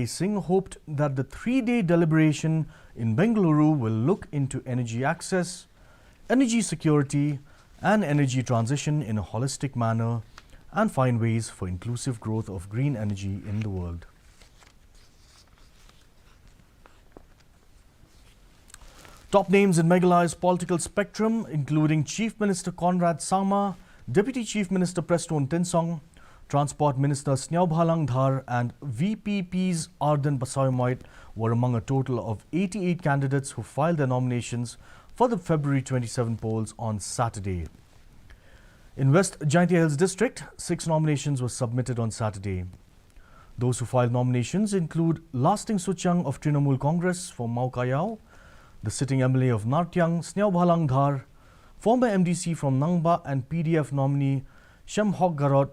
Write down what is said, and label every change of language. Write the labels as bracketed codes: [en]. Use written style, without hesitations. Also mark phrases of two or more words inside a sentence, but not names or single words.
[en] Singh hoped that the 3-day deliberation in Bengaluru will look into energy access, energy security and energy transition in a holistic manner and find ways for inclusive growth of green energy in the world. Top names in Meghalaya's political spectrum, including Chief Minister Conrad Sangma, Deputy Chief Minister Preston Tinsong, Transport Minister Sniaubhalang Dhar and VPP's Arden Basayomoit were among a total of 88 candidates who filed their nominations for the February 27 polls on Saturday. In West Jaintia Hills district, 6 nominations were submitted on Saturday. Those who filed nominations include Lasting Suchang of Trinamool Congress for Maukayao, the sitting MLA of Nartyang, Sniaubhalang Dhar, former MDC from Nangba and PDF nominee Shemhok Garot.